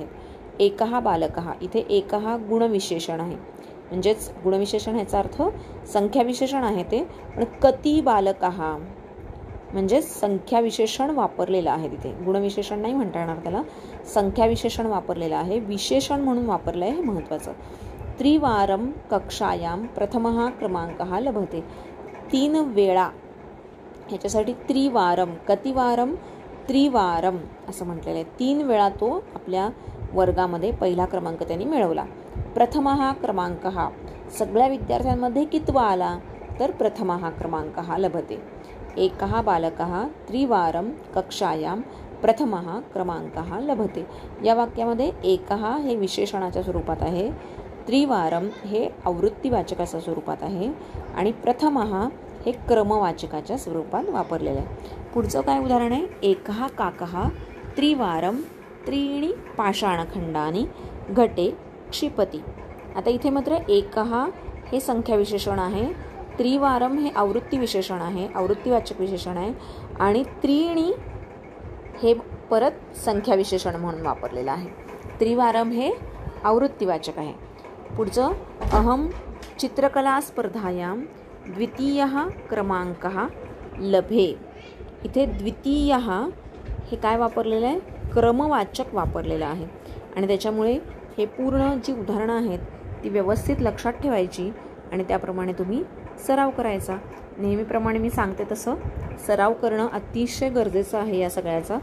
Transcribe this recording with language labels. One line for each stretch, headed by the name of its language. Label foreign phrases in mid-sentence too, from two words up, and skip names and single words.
Sanskrit: एकहा बालकहा,
Marathi: इथे एकहा गुणविशेषण आहे. म्हणजेच गुणविशेषण ह्याचा अर्थ संख्या विशेषण आहे ते, पण
Sanskrit: कती बालकहा
Marathi: म्हणजे संख्या विशेषण वापरलेलं आहे तिथे. गुणविशेषण नाही म्हणता येणार त्याला, संख्या विशेषण वापरलेलं आहे. विशेषण म्हणून वापरलं आहे हे महत्त्वाचं.
Sanskrit: त्रिवारम कक्षायाम प्रथमः क्रमांकः लभते.
Marathi: 3 वेळा ह्याच्यासाठी
Sanskrit: त्रिवारम, कतिवारम, त्रिवारम
Marathi: असं म्हटलेलं आहे. 3 वेळा तो आपल्या वर्गामध्ये पहिला क्रमांक त्यांनी मिळवला.
Sanskrit: प्रथमः क्रमांकः,
Marathi: सगळ्या विद्यार्थ्यांमध्ये कितवा आला तर
Sanskrit: प्रथमः क्रमांकः लभते. एकः बालकः त्रिवारम कक्षायाम प्रथमः क्रमांकः लभते.
Marathi: या वाक्यामध्ये एकः हे विशेषणाच्या स्वरूपात आहे, त्रिवारम हे आवृत्तीवाचकाच्या स्वरूपात आहे आणि प्रथमः हे क्रमवाचकाच्या स्वरूपात वापरलेलं आहे. पुढचं काय उदाहरण आहे,
Sanskrit: एकः काकः त्रिवारम त्रीणी पाषाणखंडानी घटे क्षिपती.
Marathi: आता इथे मात्र एकः हे संख्या विशेषण आहे, त्रिवारम हे आवृत्ती विशेषण आहे, आवृत्तीवाचक विशेषण आहे आणि त्रीणी हे परत संख्या विशेषण म्हणून वापरलेलं आहे. त्रिवारम हे आवृत्तीवाचक आहे.
Sanskrit: पुढचं अहम चित्रकला स्पर्धायां द्वितीयः क्रमांकः लभे.
Marathi: इथे द्वितीय हे काय वापरलेलं आहे, क्रमवाचक वापरलेलं आहे आणि त्याच्यामुळे हे पूर्ण जी उदाहरणं आहेत ती व्यवस्थित लक्षात ठेवायची आणि त्याप्रमाणे तुम्ही सराव करायचा. नेहमीप्रमाणे मी सांगते तसं सराव करणं अतिशय गरजेचं आहे या सगळ्याचा.